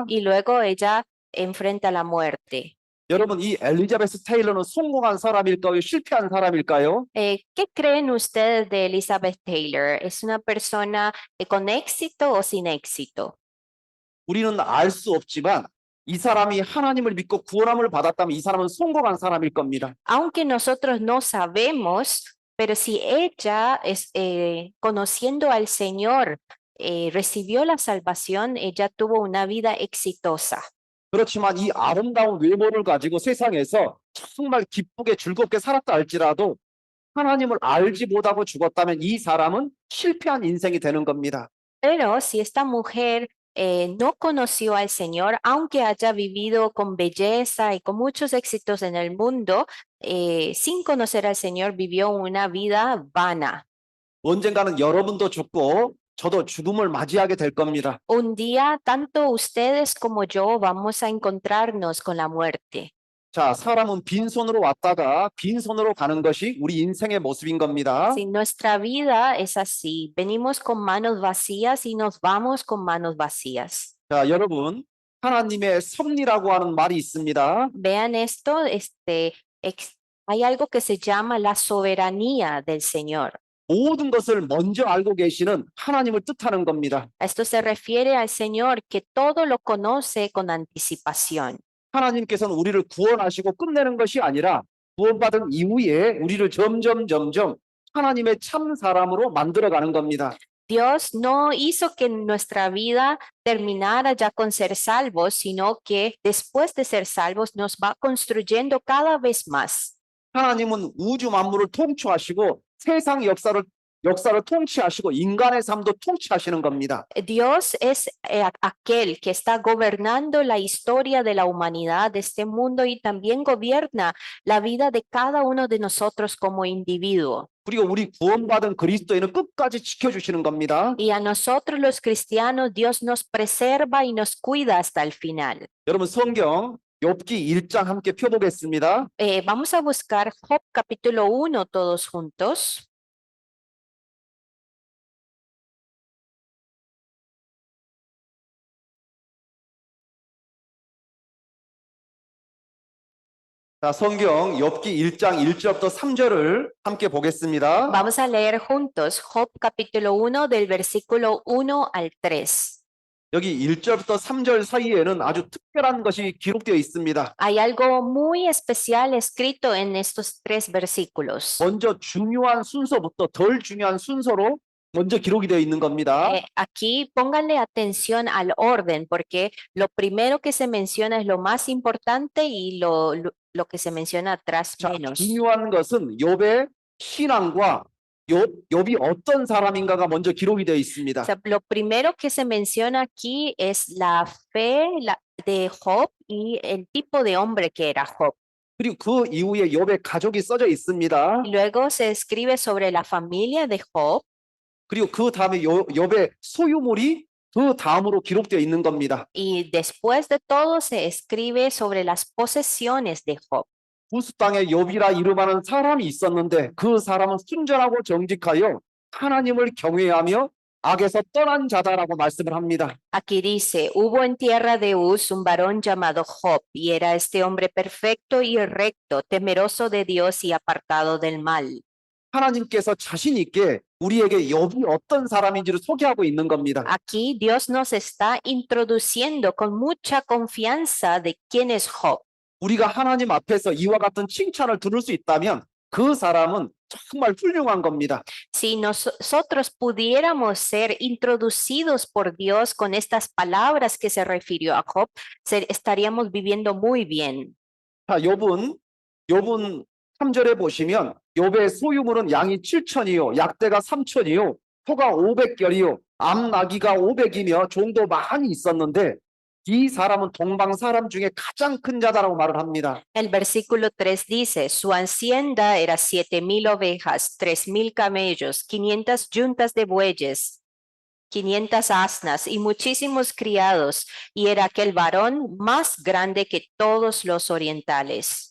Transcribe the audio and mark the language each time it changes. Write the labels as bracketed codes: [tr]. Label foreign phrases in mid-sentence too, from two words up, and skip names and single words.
[es] Y luego ella enfrenta la muerte. [ko] 여러분, 이 엘리자베스 테일러는 성공한 사람일까요? 실패한 사람일까요? [es] ¿Qué creen ustedes de Elizabeth Taylor? ¿Es una persona con éxito o sin éxito? [ko] 우리는 알 수 없지만 이 사람이 하나님을 믿고 구원함을 받았다면 이 사람은 성공한 사람일 겁니다. [es] Aunque nosotros no sabemos, pero si ella conociendo al Señor recibió la salvación, ella tuvo una vida exitosa. [ko] 그렇지만 이 아름다운 외모를 가지고 세상에서 정말 기쁘게 즐겁게 살았다 할지라도 하나님을 알지 못하고 죽었다면 이 사람은 실패한 인생이 되는 겁니다. [es] Pero si esta mujer no conoció al Señor, aunque haya vivido con belleza y con muchos éxitos en el mundo, sin conocer al Señor, vivió una vida vana. [ko] 언젠가는 여러분도 죽고 저도 죽음을 맞이하게 될 겁니다. [es] Un día, tanto ustedes como yo vamos a encontrarnos con la muerte. [ko] 자, 사람은 빈손으로 왔다가 빈손으로 가는 것이 우리 인생의 모습인 겁니다. [es] Si nuestra vida es así, venimos con manos vacías y nos vamos con manos vacías. [ko] 자, 여러분, 하나님의 섭리라고 하는 말이 있습니다. [es] Vean esto, hay algo que se llama la soberanía del Señor. [ko] 모든 것을 먼저 알고 계시는 하나님을 뜻하는 겁니다. [es] Esto se refiere al Señor que todo lo conoce con anticipación. [ko] 하나님께서는 우리를 구원하시고 끝내는 것이 아니라 구원받은 이후에 우리를 점점 하나님의 참 사람으로 만들어가는 겁니다. [es] Dios no hizo que nuestra vida terminara ya con ser salvos, sino que después de ser salvos nos va construyendo cada vez más. [ko] 하나님은 우주 만물을 통치하시고 세상 역사를 통치하시고 인간의 삶도 통치하시는 겁니다. [es] Dios es aquel que está gobernando la historia de la humanidad, de este mundo, y también gobierna la vida de cada uno de nosotros como individuo. [ko] 그리고 우리 구원받은 그리스도인은 끝까지 지켜주시는 겁니다. [es] Y a nosotros los cristianos, Dios nos preserva y nos cuida hasta el final. [ko] 여러분 성경 욥기 1장 함께 펴보겠습니다. [es] Vamos a buscar Job capítulo 1 todos juntos. [ko] 자, 성경 욥기 1장 1절부터 3절을 함께 보겠습니다. [es] Vamos a leer juntos Job capítulo 1 del versículo 1 al 3. [ko] 여기 1절부터 3절 사이에는 아주 특별한 것이 기록되어 있습니다. [es] Hay algo muy especial escrito en estos tres versículos. [ko] 먼저 중요한 순서부터 덜 중요한 순서로 먼저 기록이 되어 있는 겁니다. [es] Aquí pónganle atención al orden, porque lo primero que se menciona es lo más importante y lo que se menciona atrás [ko] 자, [es] menos. [ko] 중요한 것은 욥의 신앙과 욥이 어떤 사람인가가 먼저 기록이 되어 있습니다. [es] O sea, lo primero que se menciona aquí es la fe de Job y el tipo de hombre que era Job. [ko] 그리고 그 이후에 욥의 가족이 써져 있습니다. [es] Luego se escribe sobre la familia de Job. [ko] 그리고 그 다음에 욥의 소유물이 그 다음으로 기록되어 있는 겁니다. [es] Y después de todo se escribe sobre las posesiones de Job. [ko] 부스 땅에 욥이라 이름하는 사람이 있었는데 그 사람은 순전하고 정직하여 하나님을 경외하며 악에서 떠난 자다라고 말씀을 합니다. [es] Aquí dice, hubo en tierra de Uz un varón llamado Job, y era este hombre perfecto y recto, temeroso de Dios y apartado del mal. [ko] 하나님께서 자신 있게 우리에게 욥이 어떤 사람인지를 소개하고 있는 겁니다. [es] Aquí Dios nos está introduciendo con mucha confianza de quién es Job. [ko] 우리가 하나님 앞에서 이와 같은 칭찬을 들을 수 있다면 그 사람은 정말 훌륭한 겁니다. [es] Si nosotros pudiéramos ser introducidos por Dios con estas palabras que se refirió a Job, estaríamos viviendo muy bien. [ko] 자, 욥은 3절에 보시면 욥의 소유물은 양이 7천이요, 약대가 3천이요, 소가 500결이요, 암나귀가 500이며 종도 많이 있었는데 이 사람은 동방 사람 중에 가장 큰 자다라고 말을 합니다. [es] El versículo 3 dice, su hacienda era 7,000 ovejas, 3,000 camellos, 500 yuntas de bueyes, 500 asnas y muchísimos criados, y era aquel varón más grande que todos los orientales.